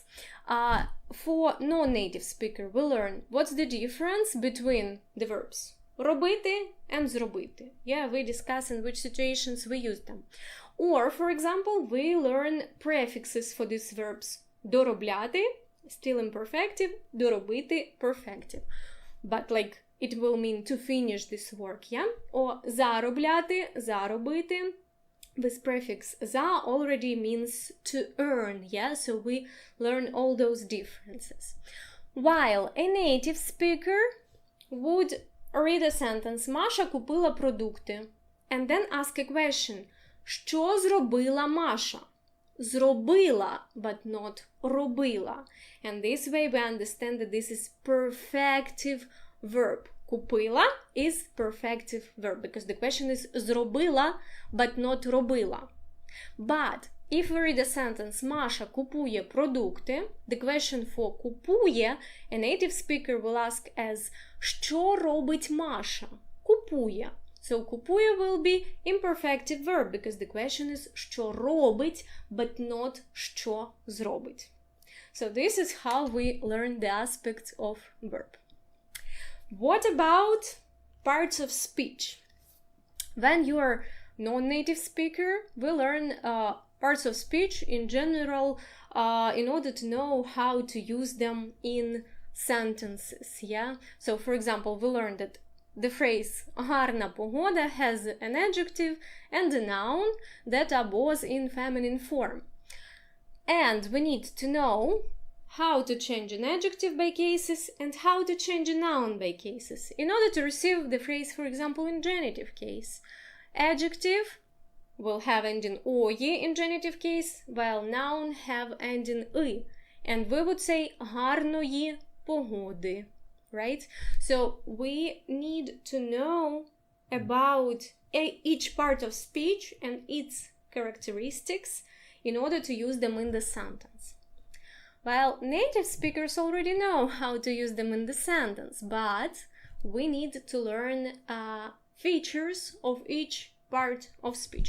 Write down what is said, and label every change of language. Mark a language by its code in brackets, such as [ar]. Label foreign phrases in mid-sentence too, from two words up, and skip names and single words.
[en] For non-native speaker, we learn what's the difference between the verbs робити and зробити. We discuss in which situations we use them. Or, for example, we learn prefixes for these verbs. Доробляти, still imperfective, доробити, perfective. But like it will mean to finish this work, yeah? [uk] Or заробляти, заробити, [en] this prefix za already means to earn, yeah? So we learn all those differences. While a native speaker would read a sentence [uk] Маша купила продукти [en] and then ask a question. [uk] Що зробила Маша? Зробила, [en] but not робила. And this way we understand that this is perfective verb. Купила is perfective verb because the question is зробила, but not робила. But if we read a sentence [uk] Маша купує продукти, [en] the question for купує, a native speaker will ask as [uk] що робить Маша? [en] Купує. So купує will be imperfective verb because the question is [uk] що робить, [en] but not [uk] що зробить. [en] So this is how we learn the aspects of verb. What about parts of speech? When you are non-native speaker, we learn parts of speech in general in order to know how to use them in sentences, yeah? So, for example, we learned that the phrase [uk] гарна погода [en] has an adjective and a noun that are both in feminine form. And we need to know how to change an adjective by cases and how to change a noun by cases in order to receive the phrase, for example, in genitive case. Adjective will have ending ої in genitive case, while noun have ending и. And we would say [uk] гарної погоди, [en] right? So we need to know about each part of speech and its characteristics in order to use them in the sentence. While native speakers already know how to use them in the sentence, but we need to learn features of each part of speech.